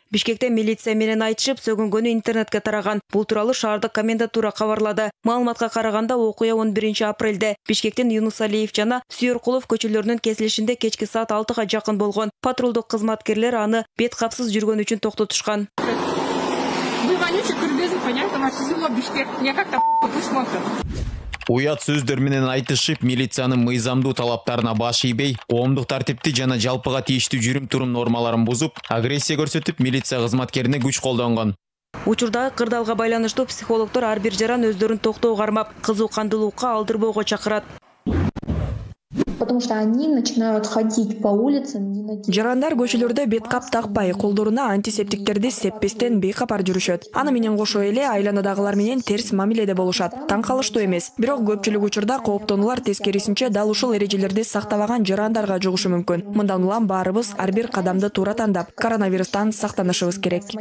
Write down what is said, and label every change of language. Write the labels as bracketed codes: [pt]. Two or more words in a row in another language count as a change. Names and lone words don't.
[ky] Бишкекте милиция менен айтышып, сөгүнгөнү интернетке тараган. Бул тууралуу шаардык комендатура кабарлады. Маалыматка караганда, окуя 11 апрелде Бишкектин Юнус Алиев жана Сүйөркулов көчөлөрүнүн кесилишинде кечки саат 6-га жакын болгон. Патрулдук кызматкерлер аны бет капсыз жүргөн үчүн токтотушкан. [ru] Вы вонючий кыргызы, понятно, ваше село Бишкек. Мне как-то посмотрят. [ky] Уят сөздөр менен айтышып, милициянын мыйзамдуу талаптарына баш ийбей, коомдук тартипти жана жалпыга тийиштүү жүрүм-турум нормаларын бузуп, агрессия көрсөтүп, милиция кызматкерине күч колдонгон. Учурдагы кырдаалга байланыштуу психологдор ар бир жаран өздөрүн токтоо кармап, кызуу-кандылуукка алдырбоого чакырат. [ru] Потому что они начинают ходить по улицам. [ky] Жарандар көчөлөрдө бет кап такпай, колдоруна антисептиктерди сеппестен бейкапар жүрүшөт. Аны менен кошо эле айланадагылар менен терс мамиледе болушат. Таң калыштуу эмес. Бирок көпчүлүк учурда кооптонуулар тескерисинче дал ушул эрежелерди сактабаган жарандарга жугушу мүмкүн. Мындан улам баарыбыз ар бир кадамды туура тандап, коронавирустан сактанышыбыз керек.